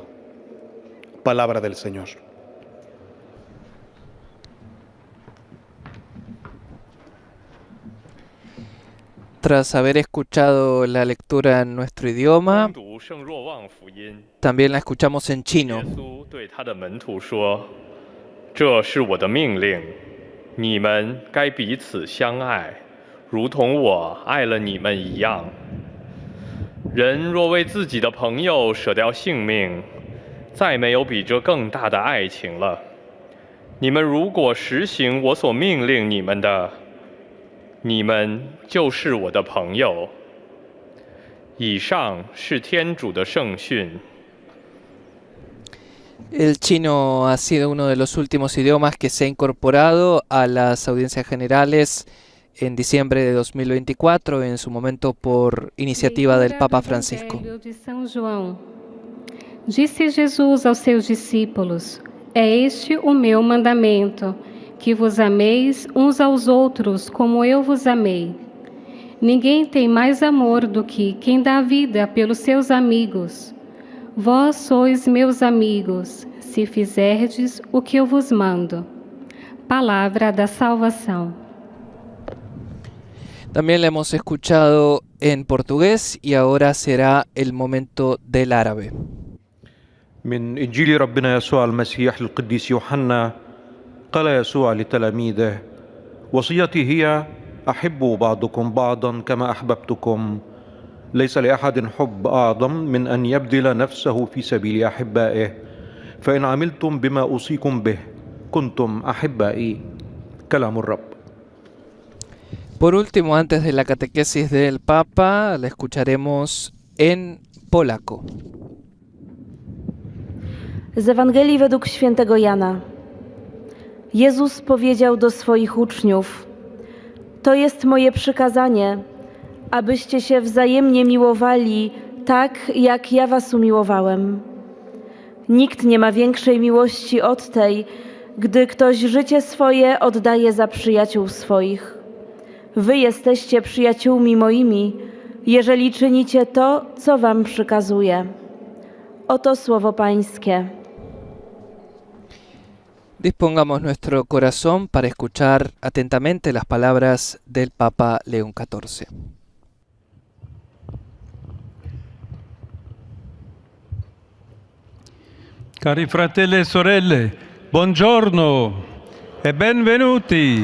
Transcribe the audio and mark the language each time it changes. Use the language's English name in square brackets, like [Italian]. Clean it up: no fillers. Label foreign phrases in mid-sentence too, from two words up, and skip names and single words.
[Spanish] Palabra del Señor. Tras haber escuchado la lectura en nuestro idioma, también la escuchamos en chino. [Chinese] 对他的门徒说：“这是我的命令，你们该彼此相爱，如同我爱了你们一样。人若为自己的朋友舍掉性命，再没有比这更大的爱情了。你们如果实行我所命令你们的，你们就是我的朋友。” 以上是天主的圣训。 [Spanish] El chino ha sido uno de los últimos idiomas que se ha incorporado a las audiencias generales en diciembre de 2024, en su momento por iniciativa del Papa Francisco. [Portuguese] De São João. Disse Jesus aos seus discípulos: É este o meu mandamento, que vos ameis uns aos outros como eu vos amei. Ninguém tem mais amor do que quem dá vida pelos seus amigos. Vós sois meus amigos, se fizerdes o que eu vos mando. Palavra da salvação. [Spanish] También la hemos escuchado en portugués y ahora será el momento del árabe. [Arabic] من إنجيل ربنا يسوع المسيح للقديس يوحنا قال يسوع لتلاميذه: وصيتي هي أحبوا بعضكم بعضا كما أحببتكم. ليس لأحد حب أعظم من أن يبذل نفسه في سبيل أحبائه. فإن عملتم بما أوصيكم به كنتم أحبائي. كلام الرب. [Spanish] Por último, antes de la catequesis del Papa, la escucharemos en polaco. [Polish] Z Ewangelii według świętego Jana. Jezus powiedział do swoich uczniów: To jest moje przykazanie, abyście się wzajemnie miłowali tak, jak ja was umiłowałem. Nikt nie ma większej miłości od tej, gdy ktoś życie swoje oddaje za przyjaciół swoich. Wy jesteście przyjaciółmi moimi, jeżeli czynicie to, co wam przykazuję. Oto słowo Pańskie. [Spanish] Dispongamos nuestro corazón para escuchar atentamente las palabras del Papa León XIV. [Italian] Cari fratelli e sorelle, buongiorno e benvenuti.